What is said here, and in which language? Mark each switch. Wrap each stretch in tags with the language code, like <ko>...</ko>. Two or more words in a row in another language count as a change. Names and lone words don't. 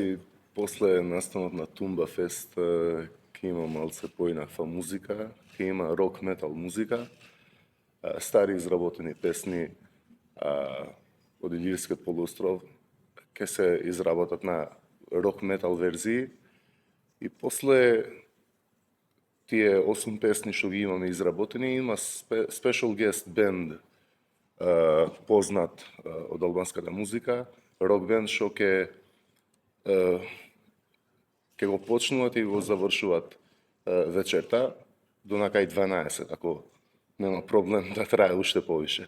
<mk>И после настанот на Тумба Фест ќе има малце поинаква музика, ќе има рок метал музика, стари изработени песни од Илирскиот полуостров, ќе се изработат на рок метал верзии и после тие 8 песни што ги имаме изработени, има</mk> <en>special guest band</en> <mk>познат од албанската музика, рок бенд што ќе го почнуват и го завршуват вечерта до накај 12, ако нема проблем да трае уште повише.</mk>